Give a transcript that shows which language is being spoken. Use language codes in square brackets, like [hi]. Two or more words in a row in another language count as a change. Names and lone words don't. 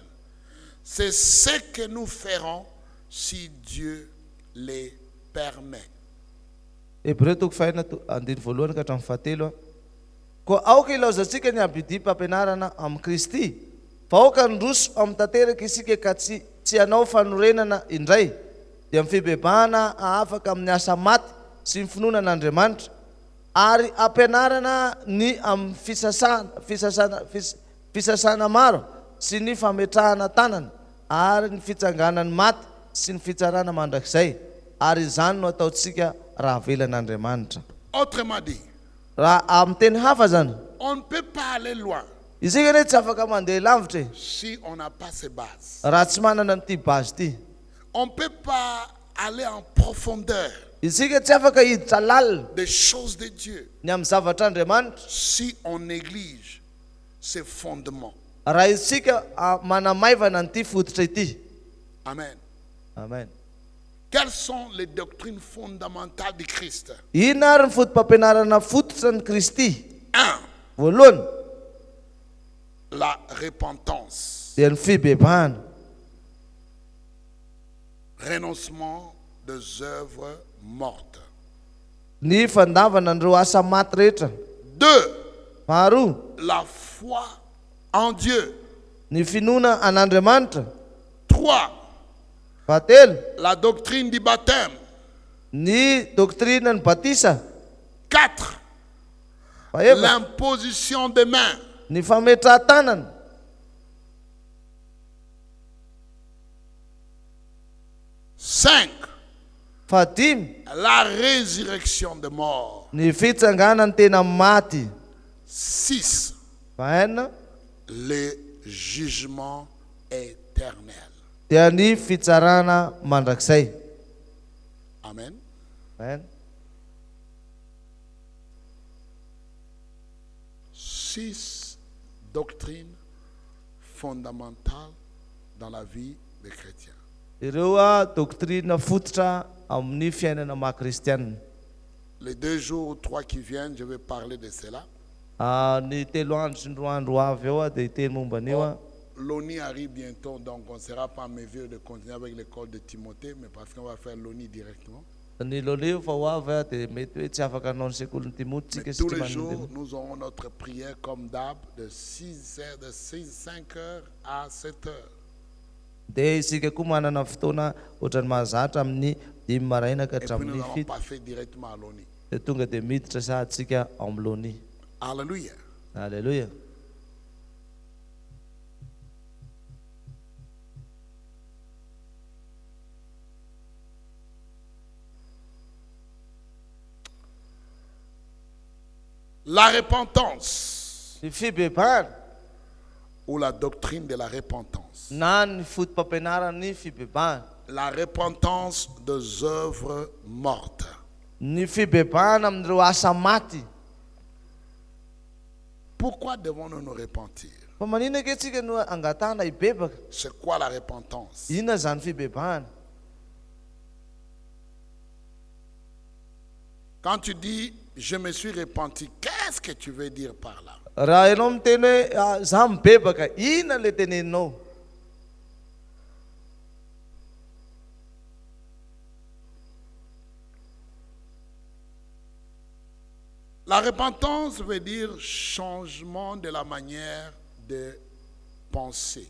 [fr] C'est ce que nous ferons si Dieu les permet. [mg] Hebreo toko faina andiny voalohany ka hatramin'ny fahatelo. Koa aoka ilaozantsika ny abidipa ampianarana amin'ny Kristy. Fa aoka ndroso amin'ny tanteraka isika ka tsy hanao fanorenana indray. Dia amin'ny fibebahana afaka amin'ny asa maty sy ny finoanan'Andriamanitra. Ary ampianarana ny amin'ny fisasana maro sy ny fametrahana tanana, ary ny fitsanganany maty sy ny fitsarana mandrakizay. Ary izany no ataontsika raha velan'Andriamanitra. [fr] Autrement dit, [mg] Raha amin'ny teny hafa zany, [fr] on ne peut pas aller loin [mg] isika ne tsy afaka mandeha lavitra [fr] si on n'a pas ces bases. [mg] raha tsy manana n'ity base ity. [fr] On ne peut pas aller en profondeur [mg] Isika tsy afaka hiditra lalina [fr] des choses de Dieu [mg] ny amin'ny zavatr'Andriamanitra [fr] si on néglige ces fondements. [mg] raha isika manamaivana n'ity fototra ity. Amen. Amen. [fr] Quelles sont les doctrines fondamentales du Christ? [mg] Inona ary ny fotom-pampianarana fototra ny Kristy? [fr] 1. [mg] Voalohany [fr] La repentance. [mg] dia ny fibebahana, [fr] Renoncement des œuvres mortes. [mg] ny fandavana andreo asa maty rehetra. [fr] 2. [mg] Faharoa, [fr] La foi en Dieu. [mg] ny finoana an'Andriamanitra. [fr] 3. [mg] Fahatelo, [fr] La doctrine du baptême. [mg] ny doktrina ny batisa. [fr] 4. [mg] Fahaefatra, [fr] L'imposition des mains. [mg] ny fametraha-tanana. [fr] 5. [mg] Fahadimy, [fr] La résurrection des morts. [mg] ny fitsanganany tena maty. [fr] 6. [mg] Fahaenina, [fr] Le jugement éternel. [mg] dia ny fitsarana mandrakizay. Amen. Fahaenina. [fr] 6 doctrines fondamentales dans la vie des chrétiens. [mg] Ireo doktrina fototra amin'ny fiainana maha-kristianina. [fr] Les 2 jours ou 3 qui viennent, je vais parler de cela. [mg] Ny telo andro sy ny roa andro avy eo dia hiteny momba an'io. [fr] L'ONI arrive bientôt, donc on ne sera pas en mesure de continuer avec l'école de Timothée, mais parce qu'on va faire l'ONI directement. [mg] Ny loleo fa ho avy dia mety hoe tsy afaka hanao ny sekolony Timothée [fr] Mais [mg] tsika [fr] tous les [mg] satria [fr] jours, [mg] mandeha. [fr] nous aurons notre prière comme d'hab de 5 heures à 7 heures. [mg] Dia isika koa manana fotoana ohatran'ny mahazatra amin'ny 5 maraina ka [fr] Et puis nous [mg] hatramin'ny [fr] n'allons [mg] 7. [fr] pas faire directement à l'ONI. [mg] Dia tonga dia miditra sahatsika ao amin'ny lony. [fr] Alléluia. [mg] Alléluia. [fr] La repentance [mg] Ny fibebahana [fr] ou la doctrine de la repentance. [mg] na ny fotom-pampianarany fibebahana. [fr] La repentance des œuvres mortes. [mg] Ny fibebahana amin'ireo asa maty. [fr] Pourquoi devons-nous nous repentir? [mg] Fa maninona ke tsika no angatahana hibebaka? [fr] C'est quoi la repentance? [mg] Inona zany fibebahana? [fr] Quand tu dis je me suis repenti, qu'est-ce que tu veux dire par là? [mg] Raha ianao miteny hoe za mibebaka, inona le teneninao? [fr] La repentance veut dire changement de la manière de penser.